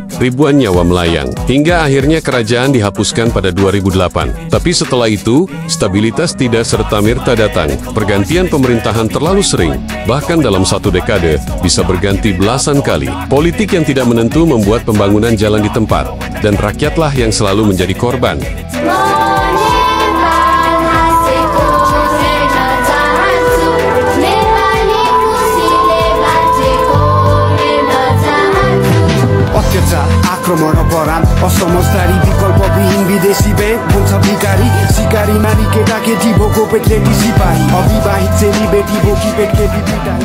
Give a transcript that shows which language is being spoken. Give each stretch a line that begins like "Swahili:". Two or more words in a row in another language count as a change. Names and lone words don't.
Indonesian: Ribuan nyawa melayang, hingga akhirnya kerajaan dihapuskan pada 2008. Tapi setelah itu, stabilitas tidak serta-merta datang. Pergantian pemerintahan terlalu sering, bahkan dalam satu dekade, bisa berganti belasan kali. Politik yang tidak menentu membuat pembangunan jalan di tempat, dan rakyatlah yang selalu menjadi korban.
Nepali: आक्रमण परान असमझदारी विकल्पविहीन विदेशी बैंक हुन्छ भिकारी सिकारी नारी केटा केटी भोको पेट केटी सिपाही अविवाहित चेली बेटी बोकी पेट केटी पिटाई